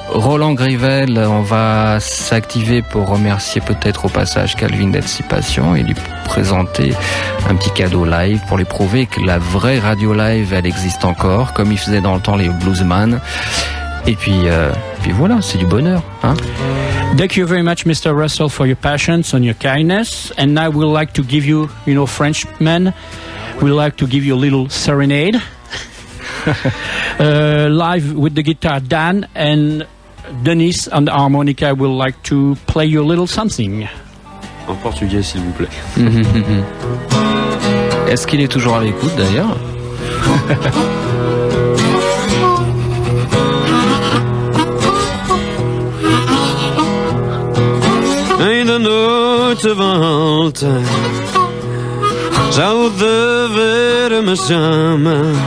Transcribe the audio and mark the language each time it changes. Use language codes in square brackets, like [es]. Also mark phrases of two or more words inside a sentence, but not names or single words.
[fr] Roland Grivel, on va s'activer pour remercier peut-être au passage Calvin d'être si patient et lui présenter un petit cadeau live pour lui prouver que la vraie radio live, elle existe encore, comme il faisait dans le temps les bluesman. Et puis voilà, c'est du bonheur, hein. [en] Thank you very much, Mr. Russell, for your patience and your kindness. And now we'd like to give you, Frenchmen, we'd like to give you a little serenade. Live with the guitar, Dan, and Denis on the harmonica will like to play you a little something. [fr] En portugais, s'il vous plaît. Est-ce qu'il est toujours à l'écoute, d'ailleurs? [pt] Ainda noite volta, já o dever me chama.